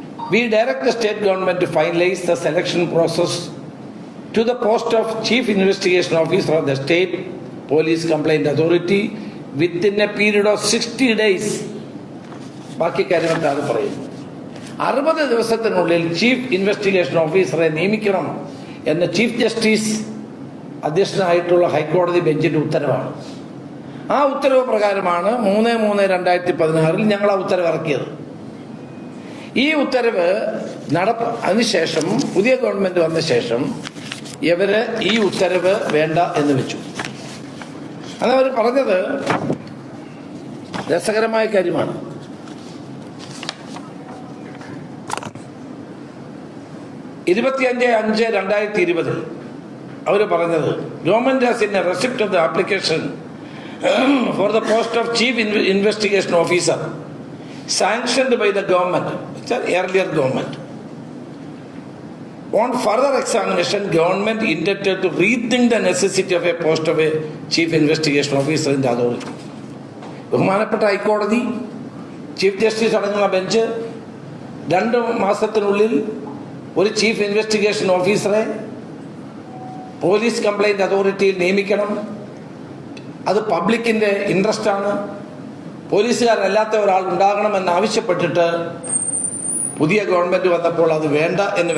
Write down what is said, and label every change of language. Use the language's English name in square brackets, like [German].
[English] We direct the state government to finalize the selection process to the post of Chief Investigation Officer of the State Police Complaint Authority within a period of 60 days. [Malayalam] ബാക്കി കാര്യങ്ങൾ താഴെ പറയുന്നു. 60 ദിവസത്തിനുള്ളിൽ chief investigation ഓഫീസറെ നിയമിക്കണം എന്ന chief justice അധ്യക്ഷനായിട്ടുള്ള ഹൈക്കോടതി ബെഞ്ചിന്റെ ഉത്തരവാണ്. ആ ഉത്തരവ് പ്രകാരമാണ് 3/3/2016 ഞങ്ങൾ ആ ഉത്തരവ് ഇറക്കിയത്. ഈ ഉത്തരവ് അതിനുശേഷം പുതിയ ഗവൺമെന്റ് വന്ന ശേഷം ഇവര് ഈ ഉത്തരവ് വേണ്ട എന്ന് വെച്ചു. അതവർ പറഞ്ഞത് രസകരമായ കാര്യമാണ്. [English] (25/5/2020) [Malayalam] അവർ പറഞ്ഞത്, [English] Government has in a receipt of the application for the post of Chief Investigation Officer sanctioned by the government, earlier government. On further examination, government intended to rethink the necessity of a post of a Chief Investigation Officer in the authority. [Malayalam] ബഹുമാനപ്പെട്ട ഹൈക്കോടതി chief justice അടങ്ങുന്ന bench 2 മാസത്തിനുള്ളിൽ ഒരു chief investigation ഓഫീസറെ police complaint അതോറിറ്റിയിൽ നിയമിക്കണം. അത് പബ്ലിക്കിന്റെ interest ആണ്. പോലീസുകാരല്ലാത്ത ഒരാൾ ഉണ്ടാകണമെന്ന് ആവശ്യപ്പെട്ടിട്ട് പുതിയ ഗവൺമെന്റ് വന്നപ്പോൾ അത് വേണ്ട എന്ന്